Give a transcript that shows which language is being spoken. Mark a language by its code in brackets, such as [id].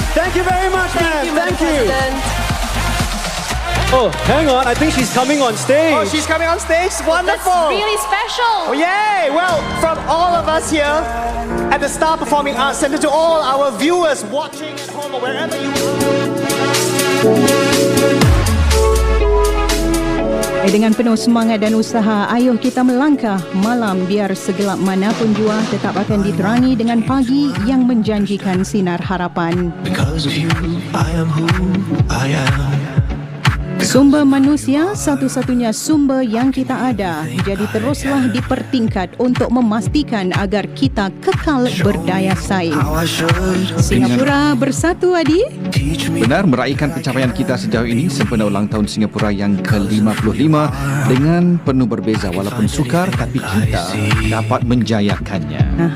[en] Thank you very much, ma'am. Thank you. Oh, hang on. I think she's coming on stage. Oh, she's coming on stage? Wonderful. That's really special. Oh, yay. Well, from all of us here at the Star Performing Arts Centre to all our viewers watching at home or wherever you are. [ms] Dengan penuh semangat dan usaha, ayo kita melangkah malam biar segelap manapun jua tetap akan diterangi dengan pagi yang menjanjikan sinar harapan. [en] Because of you, I am who I am. [ms] Sumber manusia satu-satunya sumber yang kita ada. Jadi teruslah dipertingkat untuk memastikan agar kita kekal berdaya saing. Singapura bersatu, Adi. Benar, meraihkan pencapaian kita sejauh ini sempena ulang tahun Singapura yang ke-55 dengan penuh berbeza walaupun sukar, tapi kita dapat menjayakannya.